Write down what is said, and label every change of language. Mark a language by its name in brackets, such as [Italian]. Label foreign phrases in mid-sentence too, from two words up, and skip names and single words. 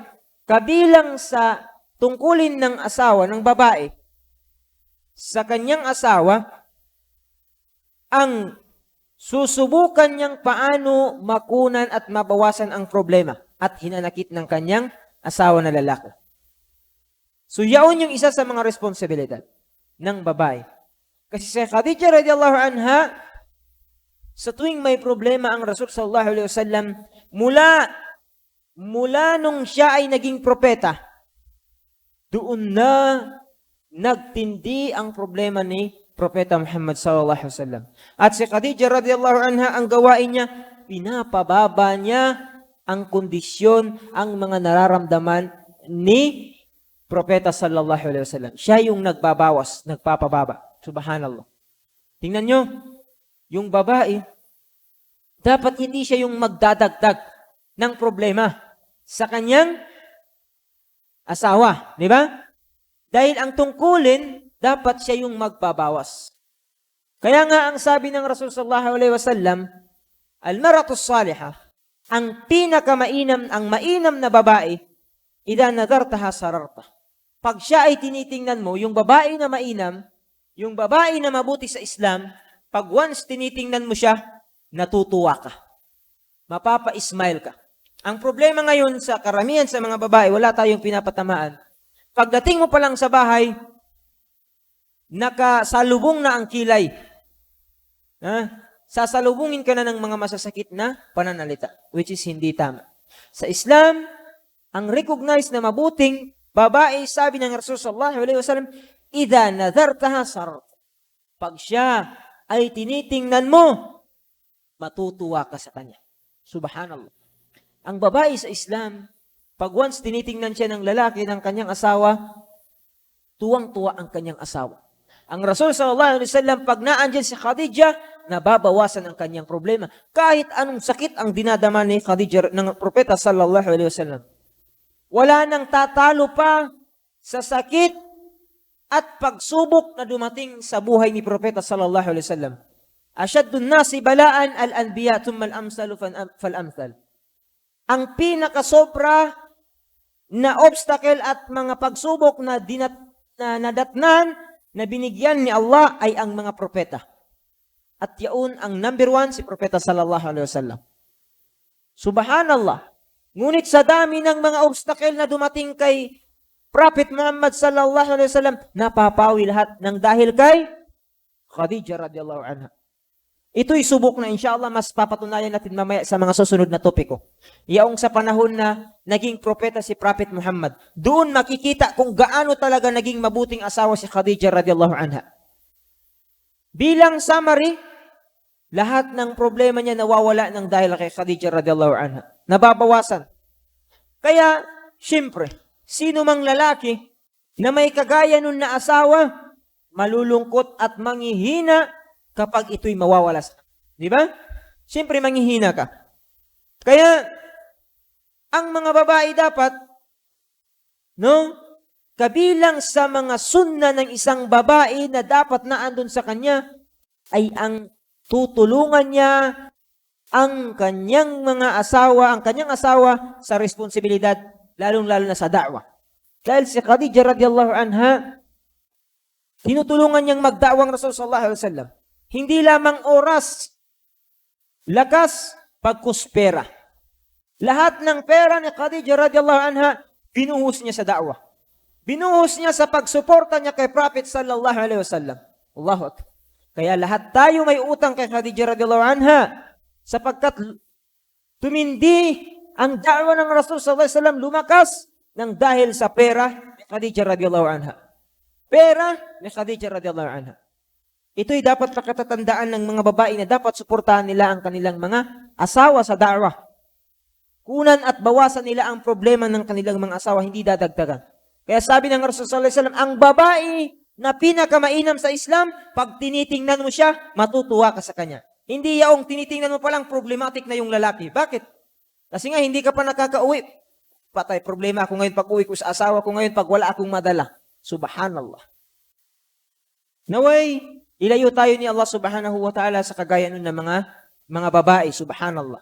[Filipino] Kabilang sa tungkulin ng asawa, ng babae, sa kanyang asawa, ang susubukan niyang paano makunan at mabawasan ang problema at hinanakit ng kanyang asawa na lalaki. So, yaon yung isa sa mga responsibilidad ng babae. Kasi si Khadijah [Arabic] رضي الله عنها, [Filipino] sa tuwing may problema ang Rasul [Arabic] صلى الله عليه وسلم, [Filipino] mula nung siya ay naging propeta, doon na nagtindi ang problema ni Propeta Muhammad [Arabic] صلى الله عليه وسلم. [Filipino] At si Khadijah [Arabic] رضي الله عنها, [Filipino] ang gawain niya, pinapababa niya ang kondisyon, ang mga nararamdaman ni Propeta [Arabic] صلى الله عليه وسلم. [Filipino] Siya yung nagbabawas, nagpapababa. Subhanallah. Tingnan nyo, yung babae, dapat hindi siya yung magdadagdag ng problema sa kanyang asawa. Di ba? Dahil ang tungkulin, dapat siya yung magbabawas. Kaya nga ang sabi ng Rasul [Arabic] صلى الله عليه وسلم, المرأة الصالحة, [Filipino] ang pinakamainam, ang mainam na babae, [Arabic] إذا نظرتها سرتك. [Filipino] Pag siya ay tinitingnan mo, yung babae na mainam, yung babae na mabuti sa Islam, pag once tinitingnan mo siya, natutuwa ka. Mapapa-smile ka. Ang problema ngayon sa karamihan sa mga babae, wala tayong pinapatamaan. Pagdating mo pa lang sa bahay, nakasalubong na ang kilay. Sasalubungin ka na ng mga masasakit na pananalita, [English] which is [Filipino] hindi tama. Sa Islam, ang recognized na mabuting babae, sabi ng Rasul [Arabic] صلى الله عليه وسلم, إذا نظرتها سرت. [Filipino] Pag siya ay tinitingnan mo, matutuwa ka sa kanya. Subhanallah. Ang babae sa Islam, pag once tinitingnan siya ng lalaki, ng kanyang asawa, tuwang-tuwa ang kanyang asawa. Ang Rasul [Arabic] صلى الله عليه وسلم, [Filipino] pag naandyan si Khadijah, nababawasan ang kanyang problema. Kahit anong sakit ang dinadama ni Khadijah ng propeta [Arabic] صلى الله عليه وسلم. [Filipino] Wala nang tatalo pa sa sakit at pagsubok na dumating sa buhay ni propeta [Arabic] صلى الله عليه وسلم. أشد الناس بلاء الأنبياء ثم الأمثل فالأمثل. [Filipino] Ang pinakasobra na obstacle at mga pagsubok na nadatnan na binigyan ni Allah ay ang mga propeta. At yaon ang number one, si propeta [Arabic] صلى الله عليه وسلم. [Filipino] Subhanallah. Ngunit sa dami ng mga obstacle na dumating kay Prophet Muhammad [Arabic] صلى الله عليه وسلم, [Filipino] napapawi lahat ng dahil kay Khadijah [Arabic] رضي الله عنها. [Filipino] Ito'y subok na inshallah mas papatunayan natin mamaya sa mga susunod na topiko. Yaong sa panahon na naging propeta si Prophet Muhammad, doon makikita kung gaano talaga naging mabuting asawa si Khadijah [Arabic] رضي الله عنها. [Filipino] Bilang summary, lahat ng problema niya nawawala ng dahil kay Khadijah [Arabic] رضي الله عنها. [Filipino] Nababawasan. Kaya, syempre, sino mang lalaki na may kagaya nun na asawa, malulungkot at manghihina kapag ito'y mawawala sa kanya. Di ba? Siyempre, manghihina ka. Kaya, ang mga babae dapat, kabilang sa mga sunna ng isang babae na dapat na andun sa kanya, ay ang tutulungan niya ang kanyang asawa sa responsibilidad, lalong-lalo na sa da'wah. Dahil si Khadija [Arabic] رضي الله عنها, [Filipino] tinutulungan niyang magda'wang Rasul [Arabic] صلى الله عليه وسلم. [Filipino] Hindi lamang oras, lakas, pagkuspera. Lahat ng pera ni Khadija [Arabic] رضي الله عنها, [Filipino] binuhos niya sa da'wah. Binuhos niya sa pagsuporta niya kay Prophet [Arabic] صلى الله عليه وسلم. الله أكبر. [Filipino] Kaya lahat tayo may utang kay Khadija [Arabic] رضي الله عنها [Filipino] sapagkat tumindi ang da'wah ng Rasul [Arabic] صلى الله عليه وسلم, [Filipino] lumakas nang dahil sa pera ni Khadija [Arabic] رضي الله عنها. [Filipino] Pera ni Khadija [Arabic] رضي الله عنها. [Filipino] Ito'y dapat pagkatatandaan ng mga babae na dapat suportahan nila ang kanilang mga asawa sa da'wah. Kunan at bawasan nila ang problema ng kanilang mga asawa, hindi dadagdagan. Kaya sabi ng Rasul [Arabic] صلى الله عليه وسلم, [Filipino] ang babae na pinakamainam sa Islam, pag tinitingnan mo siya, matutuwa ka sa kanya. Hindi yaong tinitingnan mo palang problematic na yung lalaki. Bakit? Kasi nga hindi ka pa nakakauwi. Patay, problema ako ngayon pag uwi ko sa asawa ko ngayon pag wala akong madala. Subhanallah. Naway, ilayo tayo ni Allah [Arabic] سبحانه وتعالى [Filipino] sa kagaya nun ng mga babae. Subhanallah.